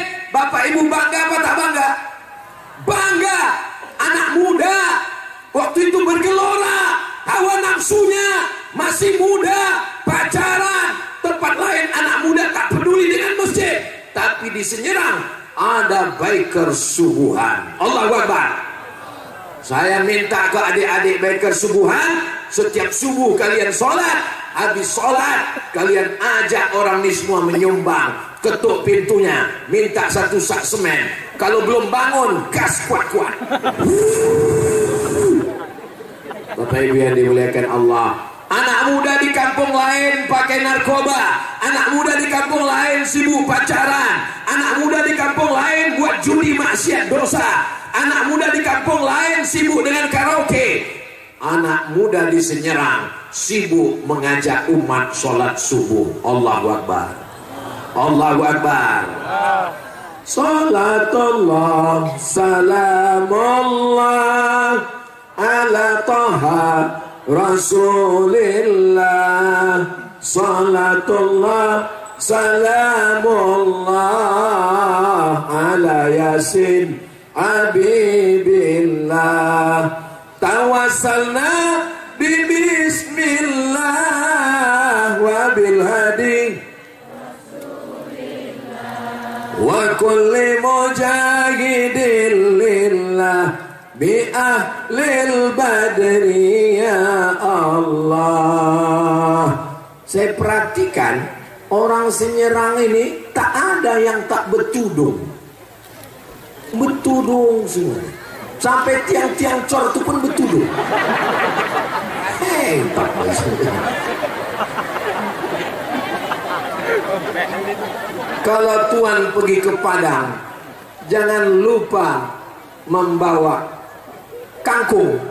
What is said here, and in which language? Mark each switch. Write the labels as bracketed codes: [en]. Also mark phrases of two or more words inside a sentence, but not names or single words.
[id] Bapak Ibu bangga apa tak bangga? Bangga. Anak muda waktu itu bergelora. Hawa nafsunya masih muda, pacaran, tempat lain anak muda tak peduli dengan masjid. Tapi di Senyerang ada biker subuhan. [ar] الله أكبر. [id] Saya minta ke adik-adik biker subuhan, setiap subuh kalian sholat, habis sholat kalian ajak orang ini semua menyumbang, ketuk pintunya, minta 1 sak semen. Kalau belum bangun, gas kuat-kuat. Bapak Ibu yang dimuliakan Allah, anak muda di kampung lain pakai narkoba, anak muda di kampung lain sibuk pacaran, anak muda di kampung lain buat judi maksiat dosa, anak muda di kampung lain sibuk dengan karaoke, anak muda di Senyerang sibuk mengajak umat sholat subuh. [ar] الله أكبر. الله أكبر. صلاة الله سلام الله على طه رسول الله، صلاة الله سلام الله على يس حبيب الله، توسلنا ببسم الله وبالهادي وكل مجاهدين لله بأهل البدر يا الله. [id] Saya perhatikan orang Senyerang ini tak ada yang tak betudung. Betudung semua. Sampai tiang-tiang cor itu pun betudung. Hebat. Kalau Tuhan pergi ke Padang, jangan lupa membawa kangkung.